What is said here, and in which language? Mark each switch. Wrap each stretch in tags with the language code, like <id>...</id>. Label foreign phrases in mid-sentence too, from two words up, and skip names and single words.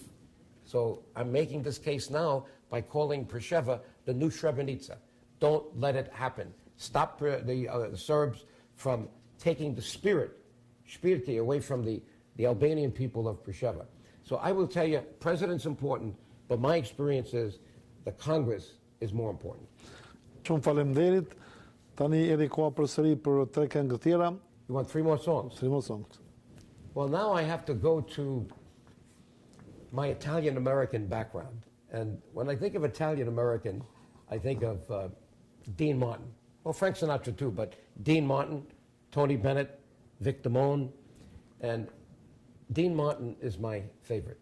<en>So I'm making this case now by calling Preševa the new Srebrenica. Don't let it happen. Stop the Serbs from taking the spirit away from the Albanian people of Preševa. So I will tell you, president's important, but my experience is the Congress is more important.</en> <sq>Shumë faleminderit. Tani edhe koha përsëri për 3 këngë të tjera.</sq> <en>You want 3 more songs? 3 more songs. Well, now I have to go to my Italian-American background. And when I think of Italian-American, I think of Dean Martin. Well, Frank Sinatra too, but Dean Martin, Tony Bennett, Vic Damone, and Dean Martin is my favorite.</en>